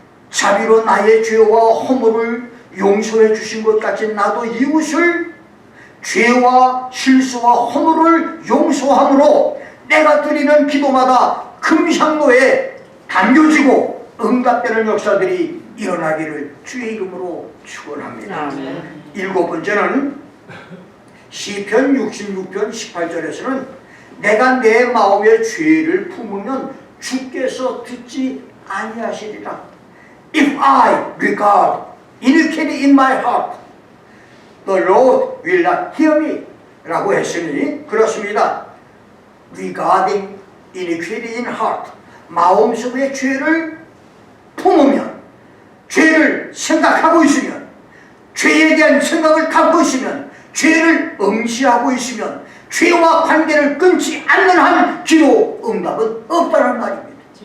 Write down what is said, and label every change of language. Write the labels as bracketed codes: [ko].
[ko] 자비로 나의 죄와 허물을 용서해 주신 것 같이 나도 이웃을 죄와 실수와 허물을 용서함으로 내가 드리는 기도마다 금향로에 담겨지고 응답되는 역사들이 일어나기를 주의 이름으로 축원합니다. 일곱 번째는 시편 66편 18절에서는 내가 내 마음의 죄를 품으면 주께서 듣지 아니하시리라. [en] If I regard iniquity in my heart, the Lord will not hear me. [ko] 라고 했으니 그렇습니다. [en] Regarding iniquity in heart, [ko] 마음속에 죄를 품으면, 죄를 생각하고 있으면, 죄에 대한 생각을 갖고 있으면, 죄를 응시하고 있으면 죄와 관계를 끊지 않는 한 기도 응답은 없다는 말입니다.